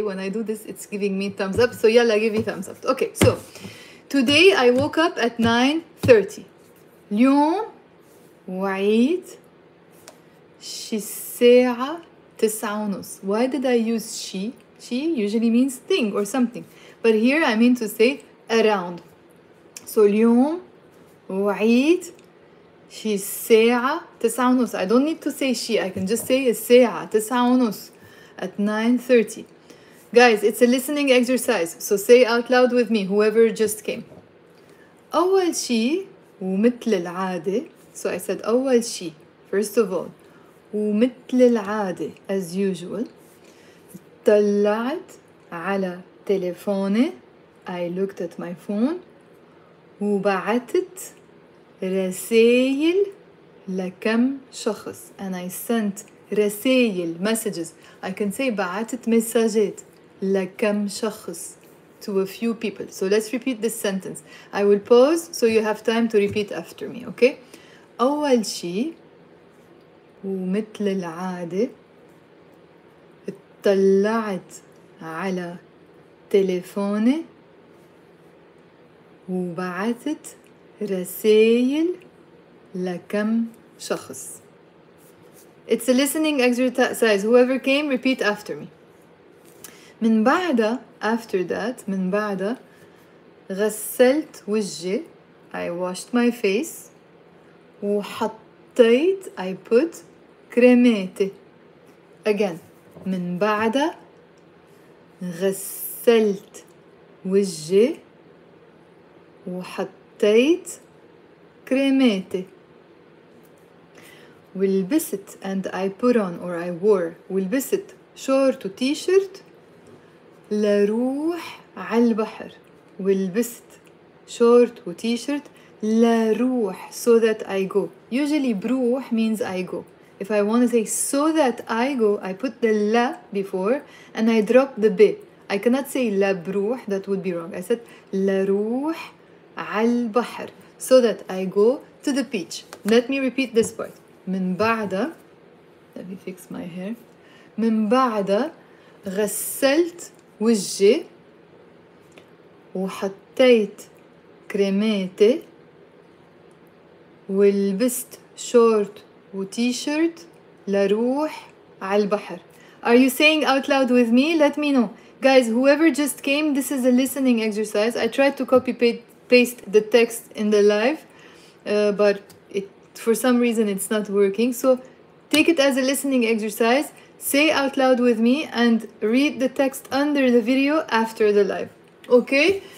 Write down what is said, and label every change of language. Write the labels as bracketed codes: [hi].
[en] When I do this, it's giving me thumbs up, so yalla, give me thumbs up. Okay, so today I woke up at 9:30. [ar] اليوم وعيت شي الساعة 9:30. [en] Why did I use she? She usually means thing or something, but here I mean to say around. [ar] So اليوم وعيت شي الساعة 9:30. [en] I don't need to say she, I can just say [ar] الساعة 9:30 [en] at 9:30. Guys, it's a listening exercise, so say out loud with me, whoever just came. [ar] أول شي ومثل العادة. [en] So I said [ar] أول شي, [en] first of all, [ar] ومثل العادة, [en] as usual. [ar] طلعت على تليفوني, [en] I looked at my phone. [ar] وبعتت رسائل لكم شخص, [en] and I sent [ar] رسائل, [en] messages. I can say [ar] بعتت مساجات لكم شخص, [en] to a few people. So let's repeat this sentence. I will pause so you have time to repeat after me, okay? [ar] أول شي ومثل العادة اطلعت على تليفوني وبعثت رسائل لكم شخص. [en] It's a listening exercise. Whoever came, repeat after me. [ar] من بعد, [en] after that, [ar] من بعد غسلت وجهي, [en] I washed my face. [ar] وحطيت, [en] I put [ar] كريماتي. Again, من بعد غسلت وجهي وحطيت كريماتي. ولبست, [en] and I put on or I wore, [ar] ولبست شورت وتيشيرت لروح عالبحر. ولبست شورت وتيشيرت لروح, [en] so that I go. Usually بروح means I go. If I want to say so that I go, I put the la before and I drop the b. I cannot say [ar] لا بروح, [en] that would be wrong. I said [ar] لروح عالبحر, [en] so that I go to the beach. Let me repeat this part. [ar] من بعد, [en] let me fix my hair. [ar] من بعد غسلت وجهي وحطيت كريماتي ولبست شورت وتيشيرت لروح عالبحر. [en] Are you saying out loud with me? Let me know. Guys, whoever just came, this is a listening exercise. I tried to copy paste the text in the live, but for some reason it's not working. So take it as a listening exercise. Say out loud with me and read the text under the video after the live. Okay?